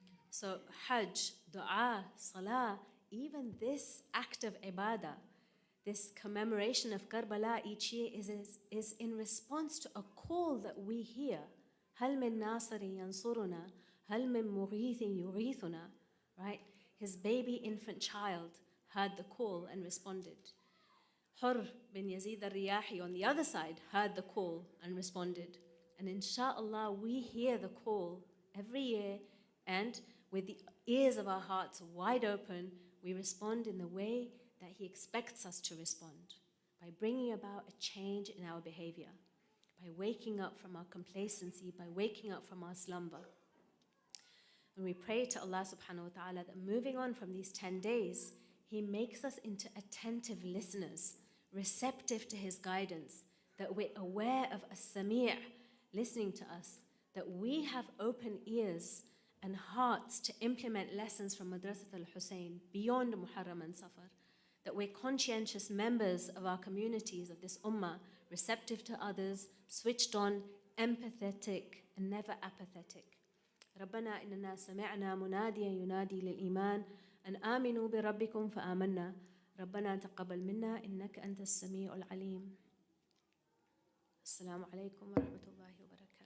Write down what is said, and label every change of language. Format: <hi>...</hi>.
<en>So Hajj, dua, salah, even this act of ibadah, this commemoration of Karbala each year is in response to a call that we hear.</en> <ar>هل من ناصر ينصرنا هل من مغيث يغيثنا, right?</ar> <en>His baby infant child heard the call and responded. Hur bin Yazid al-Riyahi on the other side heard the call and responded. And inshallah we hear the call every year, and with the ears of our hearts wide open, we respond in the way that he expects us to respond, by bringing about a change in our behavior, by waking up from our complacency, by waking up from our slumber. And we pray to Allah subhanahu wa ta'ala that moving on from these 10 days, he makes us into attentive listeners, receptive to his guidance, that we're aware of as-sami', listening to us, that we have open ears and hearts to implement lessons from Madrasat al-Hussein beyond Muharram and Safar, that we're conscientious members of our communities, of this ummah, receptive to others, switched on, empathetic, and never apathetic.</en> <ar>ربنا إننا سمعنا مناديا ينادي للإيمان أن آمنوا بربكم فآمنا ربنا تقبل منا إنك أنت السميع العليم. السلام عليكم ورحمة الله وبركاته.</ar>